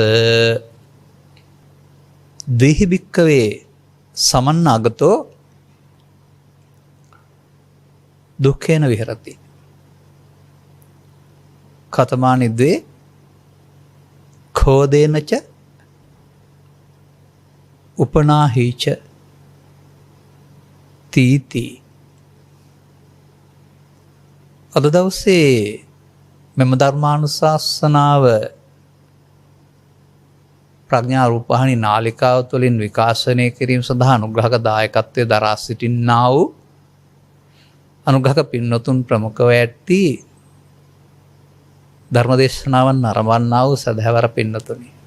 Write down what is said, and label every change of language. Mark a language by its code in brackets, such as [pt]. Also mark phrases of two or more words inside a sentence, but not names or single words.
[pi] දේහි භික්කවේ සමන්නාගතෝ දුක්ඛේන විහෙරති. කතමානිද්වේ කෝදේනච උපනාහිච තීති. [si] අද දවසේ මෙම ධර්මානුශාසනාව ප්‍රඥා රූපවාහිනී නාලිකාව තුළින් විකාශනය කිරීම සඳහා අනුග්‍රහක දායකත්වයේ දරා සිටින්නා වූ අනුග්‍රහක පින්වතුන් ප්‍රමුඛව ඇති ධර්මදේශනාවන් නරඹන්නා වූ සදහැවර පින්වතුනි.